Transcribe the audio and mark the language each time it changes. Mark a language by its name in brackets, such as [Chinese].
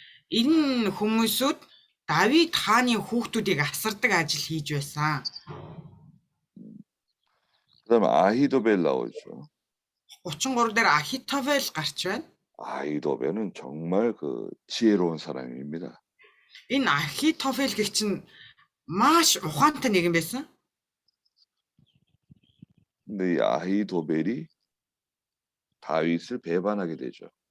[Mongolian] Энэ хүмүүсүүд Давид хааны хүүхдүүдийг асардаг ажил хийж байсан. [Korean] 그다음에 아히도벨 나오죠. [Mongolian] 33 дээр Ахитофел гарч байна. [Korean] 아히도벨은 정말 지혜로운 사람입니다. [Mongolian] Энэ Ахитофел гэх чинь маш ухаантай нэгэн байсан. [Korean] 근데 이 아히도벨이 다윗을 배반하게 되죠.